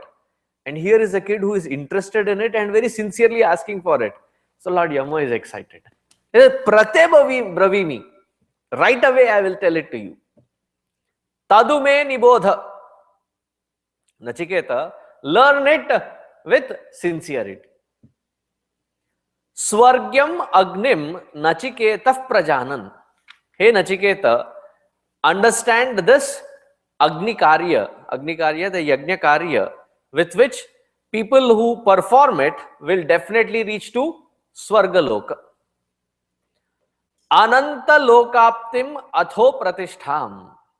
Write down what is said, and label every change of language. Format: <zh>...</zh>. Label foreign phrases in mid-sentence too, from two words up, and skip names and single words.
<en>And here is a kid who is interested in it and very sincerely asking for it. So Lord Yama is excited.</en> <sa>Prate bravimi.</sa> <en>Right away I will tell it to you.</en> <sa>Tadume nibodha.</sa> <en>Nachiketa, learn it with sincerity.</en> <sa>Swargyam agnim nachiketah prajanan.</sa> <en>Hey Nachiketa, understand this</en> <sa>Agni Karya,</sa> <en>the</en> <sa>Yajna Karya,</sa> <en>with which people who perform it will definitely reach to</en> <sa>Swarga Loka. Ananta Lokaptim Atho Pratistham.</sa>